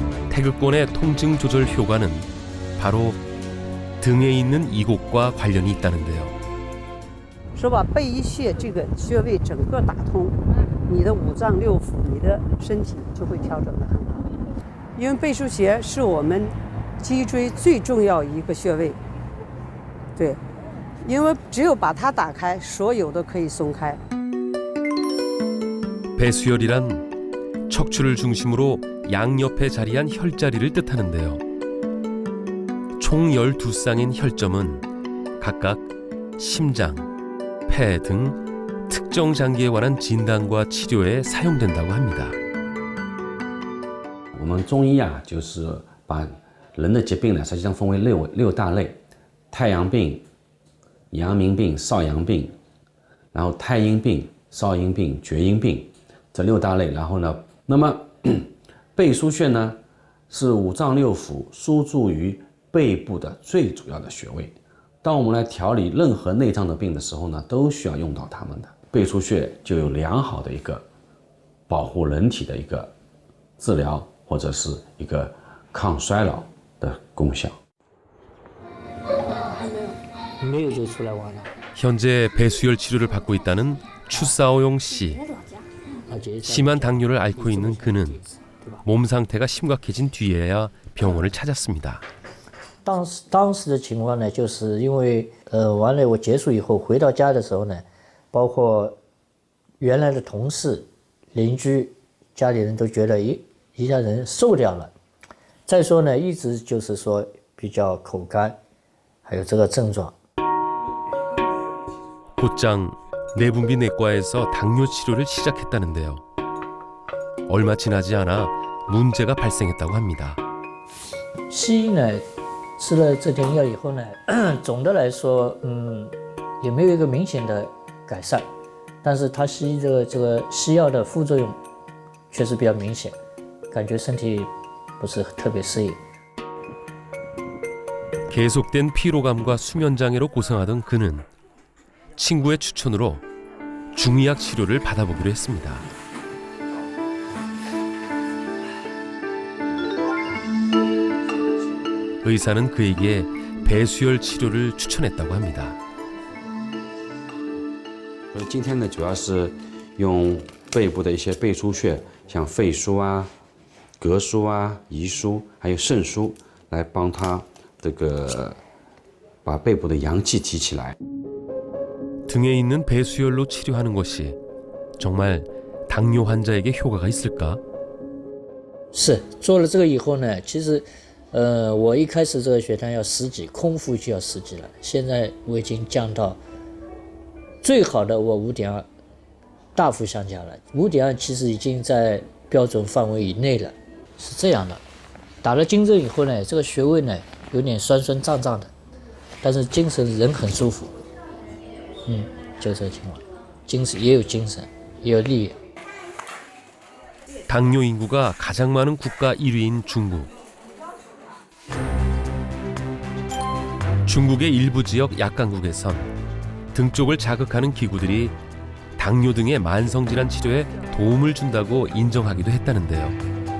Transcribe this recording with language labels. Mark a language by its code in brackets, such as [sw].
[ko] 태극권의 통증 조절 효과는 바로 등에 있는 이곳과 관련이 있다는데요. [zh] 说把背一穴这个穴位整个打通，你的五脏六腑，你的身体就会调整得很好。因为背腧穴是我们脊椎最重要一个穴位，对，因为只有把它打开，所有的可以松开。 [ko] 배수혈이란 척추를 중심으로 양옆에 자리한 혈자리를 뜻하는데요. 총 12쌍인 혈점은 각각 심장, 폐 등 특정 장기에 관한 진단과 치료에 사용된다고 합니다. [zh] 我们中医啊，就是把人的疾病呢，实际上分为六大类：太阳病、阳明病、少阳病，然后太阴病、少阴病、厥阴病这六大类。然后呢，那么背腧穴呢，是五脏六腑输注于背部的最主要的穴位。当我们来调理任何内脏的病的时候呢，都需要用到它们的。背腧穴就有良好的一个保护人体的一个治疗。或者是一个抗衰老的功效。 [ko] 현재 배수혈 치료를 받고 있다는 추사오용 씨. 심한 당뇨를 앓고 있는 그는 몸 상태가 심각해진 뒤에야 병원을 찾았습니다. [zh] 当时的情况呢，就是因为完了我结束以后回到家的时候呢，包括原来的同事、邻居、家里人都觉得，咦。一家人瘦掉了，再说呢，一直就是说比较口干，还有这个症状。 [ko] 곧장 내분비내과에서 당뇨 치료를 시작했다는데요. 얼마 지나지 않아 문제가 발생했다고 합니다. [zh] 西医呢，吃了这点药以后呢，总的来说，也没有一个明显的改善，但是它西医这个西药的副作用确实比较明显。感觉身体不是特别适应。 [ko] 계속된 피로감과 수면 장애로 고생하던 그는 친구의 추천으로 중의학 치료를 받아보기로 했습니다. 의사는 그에게 배수혈 치료를 추천했다고 합니다. [zh] 今天呢，主要是用背部的一些背腧穴，像肺腧啊。膈腧啊、胰腧还有肾腧，来帮他这个把背部的阳气提起来。 [ko] 등에 있는 배수혈로 치료하는 것이 정말 당뇨 환자에게 효과가 있을까? [zh] 是做了这个以后呢，其实，我一开始这个血糖要10几，空腹就要10几了，现在我已经降到最好的我5.2，大幅下降了。 5.2其实已经在标准范围以内了。是这样的，打了金针以后呢，这个穴位呢有点酸酸胀胀的，但是精神人很舒服，就这个情况，精神也有精神，也有力量。 [ko] 당뇨 인구가 가장 많은 국가 1위인 중국. 중국의 일부 지역 약강국에선 등 쪽을 자극하는 기구들이 당뇨 등의 만성질환 치료에 도움을 준다고 인정하기도 했다는데요.